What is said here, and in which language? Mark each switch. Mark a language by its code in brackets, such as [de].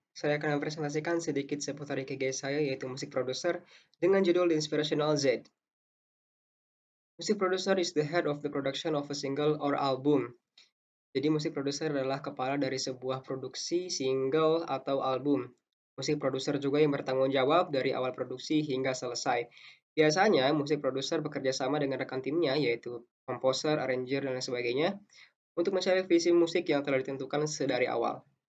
[id] Saya akan mempresentasikan sedikit seputar ikigai saya, yaitu musik produser, dengan judul Inspirational Z. [en] Music producer is the head of the production of a single or album. [id] Jadi musik produser adalah kepala dari sebuah produksi, single, atau album. Musik produser juga yang bertanggung jawab dari awal produksi hingga selesai. Biasanya, musik produser bekerja sama dengan rekan timnya, yaitu komposer, arranger, dan lain sebagainya, untuk mencari visi musik yang telah ditentukan sedari awal.